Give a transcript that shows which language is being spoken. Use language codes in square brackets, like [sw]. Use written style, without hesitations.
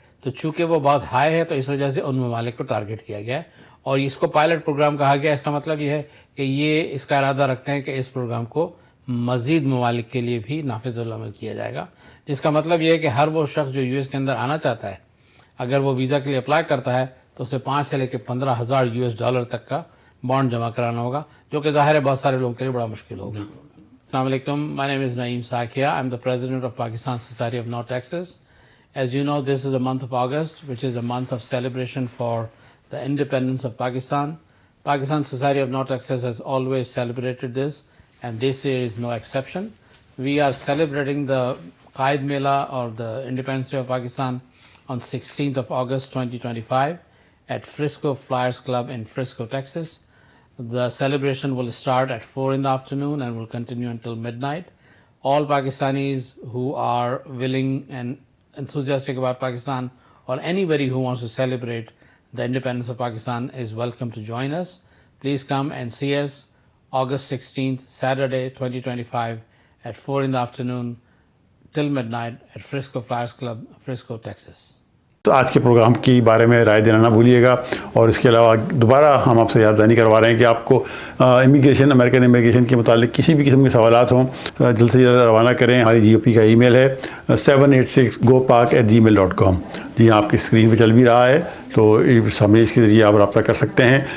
[ur] تو چونکہ وہ بہت ہائی ہے تو اس وجہ سے ان ممالک کو ٹارگٹ کیا گیا ہے اور اس کو پائلٹ پروگرام کہا گیا. اس کا مطلب یہ ہے کہ یہ اس کا ارادہ رکھتے ہیں کہ اس پروگرام کو مزید ممالک کے لیے بھی نافذ العمل کیا جائے گا، جس کا مطلب یہ ہے کہ ہر وہ شخص جو یو ایس کے اندر آنا چاہتا ہے اگر وہ ویزا کے لیے اپلائی کرتا ہے تو اسے 5 سے لے کے 15,000 US تک کا بانڈ جمع کرانا ہوگا، جو کہ ظاہر ہے بہت سارے لوگوں کے لیے بڑا مشکل ہوگا. [en] السلام علیکم، my name is Naeem Sakia. I'm the president of Pakistan Society of North Texas. As you know, this is the month of August, which is a month of celebration for the independence of Pakistan. Pakistan Society of North Texas has always celebrated this, and this year is no exception. We are celebrating the Qaid Mela or the Independence Day of Pakistan on 16th of August 2025 at Frisco Flyers Club in Frisco, Texas. The celebration will start at 4 in the afternoon and will continue until midnight. All Pakistanis who are willing and enthusiastic about Pakistan, or anybody who wants to celebrate the independence of Pakistan is welcome to join us. Please come and see us August 16th, Saturday 2025 at 4 in the afternoon till midnight at Frisco Flyers Club, Frisco, Texas. [ur] تو آج کے programme کے بارے میں رائے دینا نہ بھولیے گا، اور اس کے علاوہ دوبارہ ہم آپ سے یاد دہانی کروا رہے ہیں کہ آپ کو امیگریشن، امریکن امیگریشن کے متعلق کسی بھی قسم کے سوالات ہوں، جلد سے جلد روانہ کریں. ہماری جی او پی کا ای میل ہے 786gopark@gmail.com. جی آپ کی اسکرین پہ چل بھی رہا ہے، تو اس میل کے ذریعے آپ رابطہ کر سکتے ہیں.